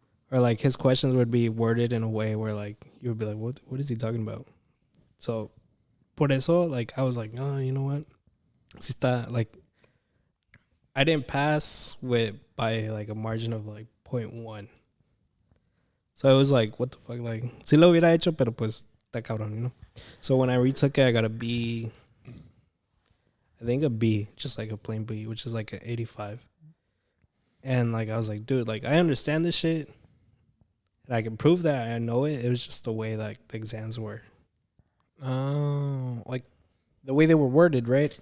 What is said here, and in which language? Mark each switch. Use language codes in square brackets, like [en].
[en] Or like his questions would be worded in a way where like you would be like, what is he talking about? So por eso, like I was like, oh, you know what? Si está, like, I didn't pass by like a margin of like 0.1. So it was like, what the fuck? [es] Like, si lo hubiera hecho, pero pues, está cabrón, you know? [en] So when I retook it, I got a B. I think a B, just like a plain B, which is like an 85. And like, I was like, dude, like, I understand this shit. And I can prove that I know it. It was just the way like the exams were. Oh, like the way they were worded, right?